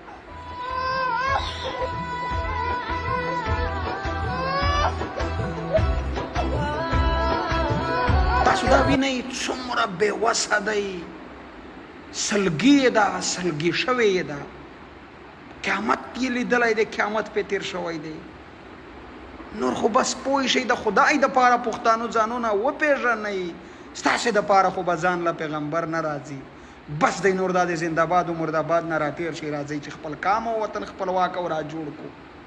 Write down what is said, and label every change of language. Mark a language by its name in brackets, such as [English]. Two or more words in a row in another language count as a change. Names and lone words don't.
[Pashto] تاسو دا وینئ څومره بېوسه دی، سلګي یې ده، سلګي شوې یې ده. قیامت یې لیدلی دی، قیامت پې تېر شوی دی. نور خو بس پوه شئ، د خدای دپاره پښتانو ځانونه وپېژنئ، ستاسې دپاره خو به ځان له پیغمبر نه راځي. بس دی نور دا د زنده‌باد و مرده‌باد نه راتېر شئ، راځئ چې خپل کام او وطن خپلواک او را جوړ کړو.